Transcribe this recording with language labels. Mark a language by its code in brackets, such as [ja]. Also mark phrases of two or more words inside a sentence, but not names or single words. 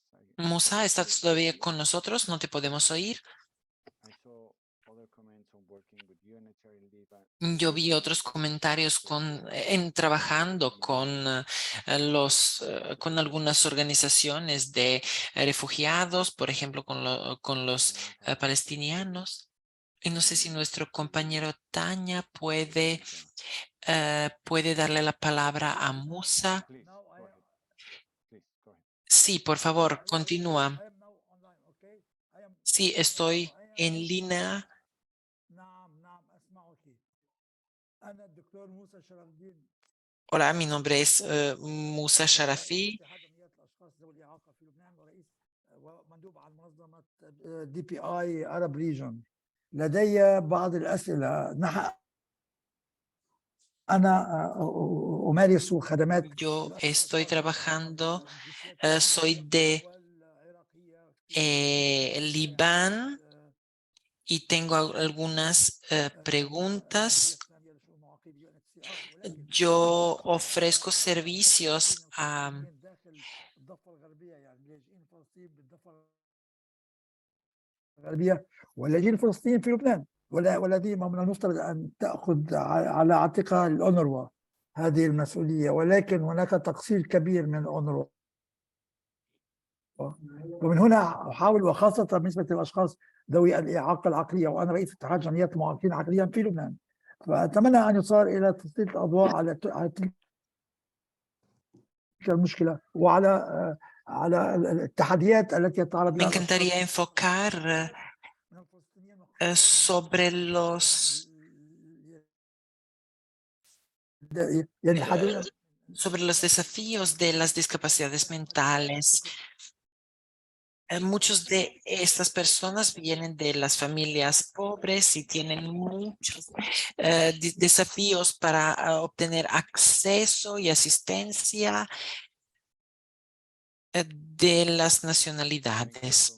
[en] I [es] Musa, ¿estás todavía con nosotros? No te podemos oír. [en] saw other comments on working with unitary leave. [es] Yo vi otros comentarios trabajando con con algunas organizaciones de refugiados, por ejemplo, con los palestinianos. Y no sé si nuestro compañero Tanya puede darle la palabra a Musa. [en] Please, go ahead. Please, go ahead. [es] Sí, por favor, continúa. Sí, estoy en línea. Hola, mi nombre es Musa Sharafi. [ar] ومندوب عن منظمة DPI Arab Region. لدي بعض الأسئلة. أنا أمارس خدمات. [es] Yo estoy trabajando, soy de Libán y tengo algunas preguntas. Yo ofrezco servicios a [ar] الغربية واللاجئين الفلسطينيين في لبنان والذي من المفترض أن تأخذ على عاتقها الأونروا هذه المسؤولية، ولكن هناك تقصير كبير من الأونروا. ومن هنا أحاول، وخاصة بالنسبة للأشخاص ذوي الإعاقة العقلية، وأنا رئيس اتحاد جمعيات المعاقين عقليا في لبنان، فأتمنى أن يصار إلى تسليط الأضواء على تلك المشكلة وعلى التحديات التي يتعرض [es] Me [ar] لها [es] encantaría enfocar sobre los desafíos de las discapacidades mentales. Muchos de estas personas vienen de las familias pobres y tienen muchos desafíos para obtener acceso y asistencia de las nacionalidades.